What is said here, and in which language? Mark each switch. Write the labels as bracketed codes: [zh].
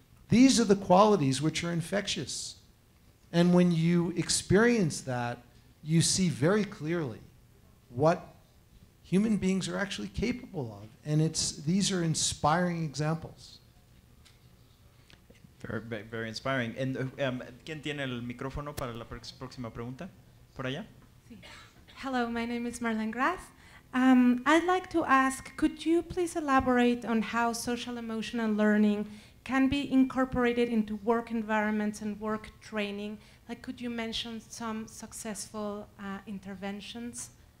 [en] These are the qualities which are infectious. And when you experience that, you see very clearly what human beings are actually capable of. And these are inspiring examples. Very, very inspiring. And [es] ¿quién tiene el micrófono para la próxima pregunta? ¿Por allá? Sí. [en] Hello, my name is Marlene Grass. I'd like to ask, could you please elaborate on how social emotional learning can be incorporated into work environments and work training? Like, could you mention some successful interventions?